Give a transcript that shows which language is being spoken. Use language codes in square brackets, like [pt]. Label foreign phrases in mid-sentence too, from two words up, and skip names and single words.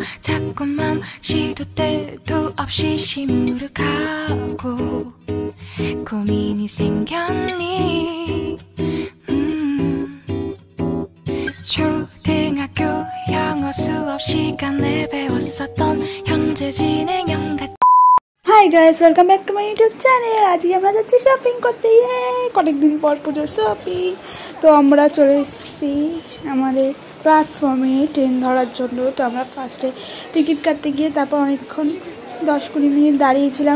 [ko] 자꾸만 시도 때도 없이 시무룩하고 고민이 생겼니? 초등학교 영어 수업 시간에 배웠었던 현재 진행형 같은. [en] Hi guys, welcome back to my YouTube channel. [bn] আজকে আমরা যাচ্ছি শপিং করতে। কয়েকদিন পর পুজোর শপিং। তো আমরা চলে এসেছি আমাদের প্ল্যাটফর্মে ট্রেন ধরার জন্য। তো আমরা ফার্স্টে টিকিট কাটতে গিয়ে তারপর অনেকক্ষণ 10-20 মিনিট দাঁড়িয়েছিলাম।